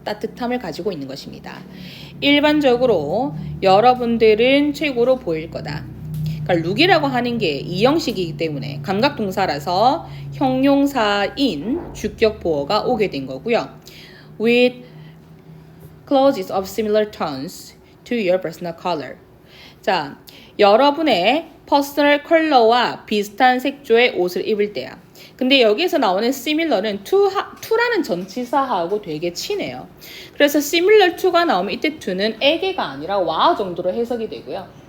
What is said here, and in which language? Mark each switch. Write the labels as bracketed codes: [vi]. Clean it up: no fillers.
[ko] 따뜻함을 가지고 있는 것입니다. 일반적으로 여러분들은 최고로 보일 거다. 그러니까 look이라고 하는 게 이형식이기 때문에 감각동사라서 형용사인 주격 보어가 오게 된 거고요. [en] With clothes of similar tones to your personal color. [ko] 자, 여러분의 퍼스널 컬러와 비슷한 색조의 옷을 입을 때야. 근데 여기에서 나오는 similar는 to라는 전치사하고 되게 친해요. 그래서 similar to가 나오면 이때 to는 에게가 아니라 와 정도로 해석이 되고요.